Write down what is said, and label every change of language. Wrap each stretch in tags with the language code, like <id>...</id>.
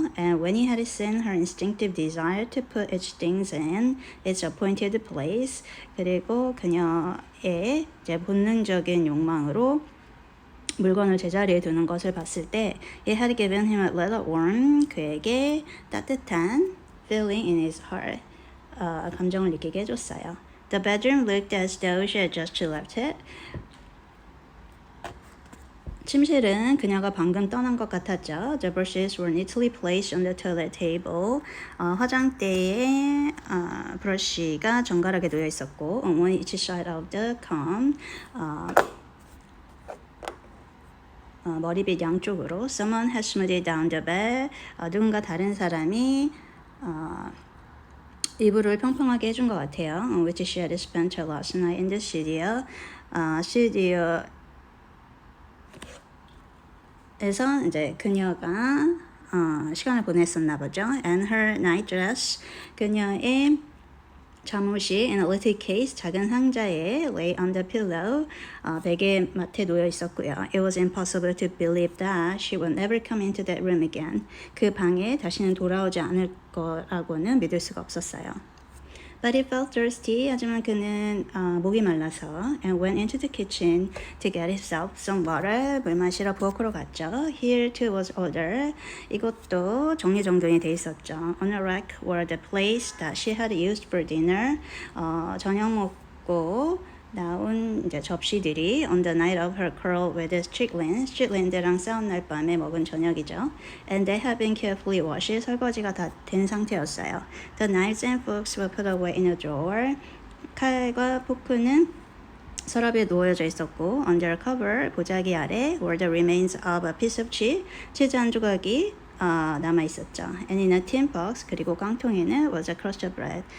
<en>And when he had seen her instinctive desire to put each thing in its appointed place, 그리고 그녀의 이제 본능적인 욕망으로 물건을 제자리에 두는 것을 봤을 때 it had given him a little warm, 그에게 따뜻한 feeling in his heart, 감정을 느끼게 해줬어요. The bedroom looked as though she had just left it.</en> <ko>침실은 그녀가 방금 떠난 것 같았죠.</ko> <en>The brushes were neatly placed on the toilet table. 화장대에 브러쉬가 정갈하게 놓여 있었고, on each side of the comb.</en> <ko>머리빗 양쪽으로.</ko> <en>Someone had smoothed down the bed.</en> <ko>누군가 다른 사람이 이불을 평평하게 해준 것 같아요.</ko> <en>On which she had spent her last night in the studio.</en> <ko>스튜디오 에서 이제 그녀가 시간을 보냈었나 보죠.</ko> <en>And her night dress, 그녀의 잠옷이 in a little case, 작은 상자에 lay on the pillow, 베개 맡에 놓여 있었고요. It was impossible to believe that she would never come into that room again.</en> <ko>그 방에 다시는 돌아오지 않을 거라고는 믿을 수가 없었어요.</ko> <en>But he felt thirsty. 하지만 그는 목이 말라서 and went into the kitchen to get himself some water.</en> <ko>물 마시러 부엌으로 갔죠.</ko> <en>Here too was order.</en> <ko>이것도 정리정돈이 돼 있었죠.</ko> <en>On a rack were the plates that she had used for dinner. 저녁 먹고</en> <ko>나온 이제 접시들이 on the night of her quarrel with Strickland랑 싸운 날 밤에 먹은 저녁이죠.</ko> <en>And they had been carefully washed.</en> <ko>설거지가 다 된 상태였어요.</ko> <en>The knives and forks were put away in a drawer. 칼과 포크는 서랍에 놓여져 있었고 under cover 보자기 아래 were the remains of a piece of cheese.</en> <ko>치즈 한 조각이 남아 있었죠.</ko> <en>And in a tin box 그리고 깡통에는 was a crust of bread.</en>